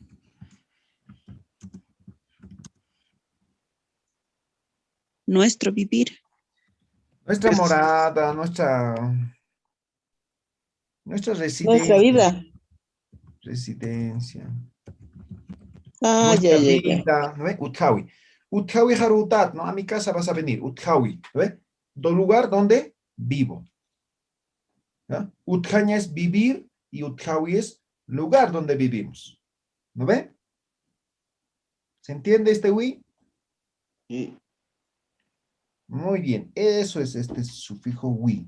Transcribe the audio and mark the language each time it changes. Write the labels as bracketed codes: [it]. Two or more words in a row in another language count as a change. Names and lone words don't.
[es] Nuestro vivir. nuestra morada, nuestra Nuestra residencia. vida. Residencia. Ah, ya, Nuestra ya, ya. vida, ¿no ve? [ay] Utjawi. Utjawi Harutat, [es] ¿no? A mi casa vas a venir. Utjawi, ¿no ve? Lugar donde vivo. ¿Ya? Utjaña es vivir y Utjawi es lugar donde vivimos. ¿No ve? ¿Se entiende este wi? Sí. Muy bien, eso es este sufijo wi.